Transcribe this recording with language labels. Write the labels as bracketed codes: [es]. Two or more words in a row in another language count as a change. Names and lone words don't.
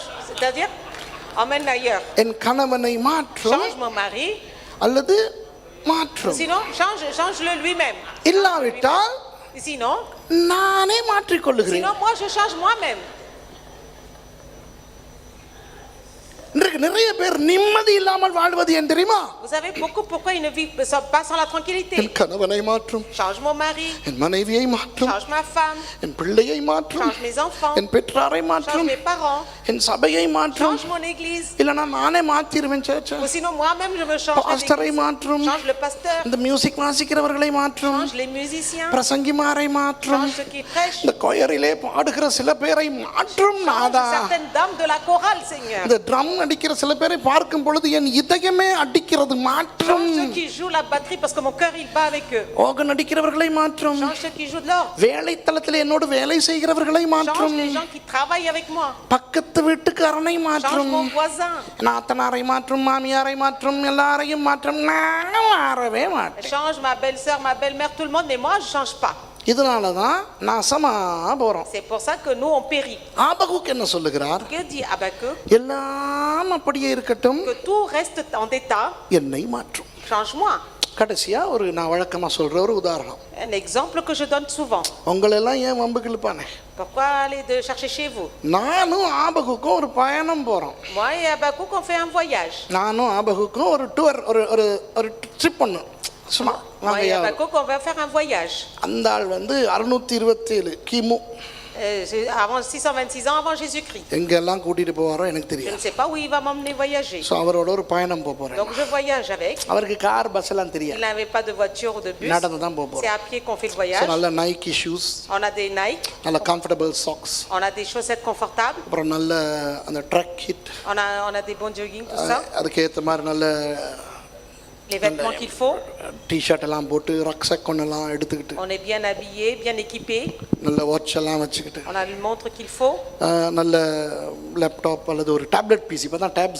[fr] C'est-à-dire, emmène ailleurs. [ta] என் கணவனை மாற்றும் [fr] Change mon mari. [ta] அல்லது மாற்றும். [fr] Sinon, change-le lui-même. [ta] இல்லாவிட்டால் [fr] Sinon, [ta] நானே மாற்றிக்கொள்ளுகிறேன். [fr] moi je change moi-même. [ta] இன்றைக்கு நிறைய பேர் நிம்மதி இல்லாமல் வாழ்வது ஏன் தெரியுமா? [fr] Vous savez pourquoi ils ne vivent pas sans la tranquillité? [ta] என் கணவனை மாற்றும், [fr] Change mon mari. [ta] என் மனைவியை மாற்றும், [fr] Change ma femme. [ta] என் பிள்ளையை மாற்றும், [fr] Change mes enfants. [ta] என் பெற்றாரை [fr] Change [ta] மாற்றும், [fr] mes parents. [ta] என் சபையை மாற்றும். [fr] Change mon église. [ta] இல்லைன்னா நானே மாத்திருவேன் சேர்ச்ச. [fr] Ou sinon moi-même je me change. [ta] பாஸ்டரை மாற்றும், [fr] Change le pasteur. [ta] இந்த மியூசிக் வாசிக்கிறவர்களை மாற்றும், [fr] Change les musiciens. [ta] பிரசங்கிமாரை மாற்றும், [fr] Change ceux qui prêchent. [ta] இந்த கொயரிலே பாடுகிற சில பேரை மாற்றும். [fr] Change [ta] நாதா, [fr] certaines dames de la chorale, Seigneur. [ta] இந்த ட்ரம் அடிக்கிற சில பேரை பார்க்கும் பொழுது என் இதயமே அடிக்கிறது, மாற்றும். [fr] Change ceux qui jouent la batterie parce que mon cœur il bat avec eux. [ta] ஓகன் அடிக்கிறவர்களை மாற்றும். [fr] Change ceux qui jouent de l'orgue. [ta] வேலை தளத்தில் என்னோடு வேலை செய்கிறவர்களை [fr] Change [ta] மாற்றும். [fr] les gens qui travaillent avec moi. [ta] பக்கத்து வீட்டுக்காரனை [fr] Change [ta] மாற்றும். [fr] mon voisin. [ta] நாத்தனாரை மாற்றும், மாமியாரை மாற்றும், எல்லாரையும் மாற்றும். நான் மாறவே மாட்டேன். [fr] Change ma belle-sœur, ma belle-mère, tout le monde, mais moi je change pas. [ta] இதனாலதான் நாசமா போறோம். [fr] C'est pour ça que nous on périt. [ta] ஆபகுக் என்ன சொல்லுகிறார்? [fr] Que dit Habakkuk? [ta] எல்லாம் அப்படியே இருக்கட்டும், [fr] Que tout reste en état. [ta] என்னை மாற்றும். [fr] Change-moi. [ta] கடைசியா நான் வழக்கமா சொல்ற ஒரு உதாரணம். [fr] Un exemple que je donne souvent. [ta] உங்களெல்லாம் ஏன் வம்புக்கு இழுப்பானே? [fr] Pourquoi aller de chercher chez vous? [ta] நானும் ஆபகுக்கும் ஒரு பயணம் போறோம். [fr] Moi et Habakkuk on fait un voyage. [ta] நானும் ஆபகுக்கும் ஒரு டூர், ஒரு ட்ரிப் பண்ணோம். சும்மா [fr] Moi et Habakkuk on va faire un voyage. [ta] அந்த ஆள் 627 கிமு, [fr] Avant 626 ans avant Jésus-Christ. [ta] எங்கெல்லாம் கூட்டிட்டு போவாரோ எனக்கு [fr] Je [ta] தெரியும். [fr] ne sais pas où il va m'emmener voyager. [ta] ஸோ அவரோட ஒரு பயணம் போறேன். [fr] Donc je voyage avec. [ta] அவருக்கு கார் பஸ் எல்லாம் [fr] Il [ta] தெரியாது, [fr] n'avait pas de voiture ou de bus. [ta] நடந்து தான் [fr] C'est [ta] போறோம். [fr] à pied qu'on fait le [ta] ஸோ [fr] voyage. [ta] நல்ல நைக்கி ஷூஸ், [fr] On a des Nike, [ta] நல்ல [en] comfortable socks, [fr] on a des chaussettes confortables, [ta] அப்புறம் நல்ல அந்த ட்ரக் ஹிட், [fr] on a des bons jogging, tout ça. [ta] அதுக்கேற்ற மாதிரி நல்ல [fr] les vêtements qu'il faut. [ta] டிஷர்ட் எல்லாம் போட்டு ரக்ஸக் கொண்டெல்லாம் எடுத்துக்கிட்டு [fr] On est bien habillé, bien équipé. [ta] நல்ல வாட்ச் எல்லாம் வச்சுக்கிட்டு [fr] On a le montre qu'il faut. [ta] நல்ல லேப்டாப் அல்லது ஒரு [en] tablet PC [ta] இப்போ தான் டேப்ஸ்